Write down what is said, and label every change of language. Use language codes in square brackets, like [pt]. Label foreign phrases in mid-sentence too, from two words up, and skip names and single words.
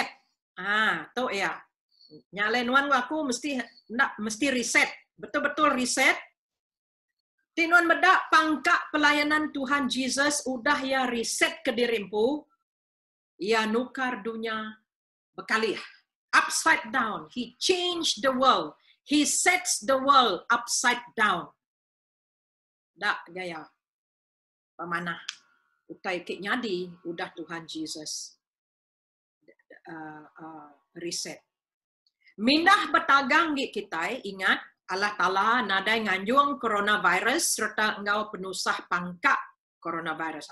[iba] Tu ya. Nyale nuan aku mesti reset. Betul-betul reset. Tinuan medak pangkat pelayanan Tuhan Jesus udah ya reset ke dirimpu. Ya nukar dunia bekali. [en] Upside down. He changed the world. He sets the world upside down. [iba] Dak gaya. Pemana. Utai kik nyadi udah Tuhan Jesus reset. Mindah bertagang kita ingat. Allah Ta'ala nadai nganjung coronavirus serta engkau penusah pangkat coronavirus.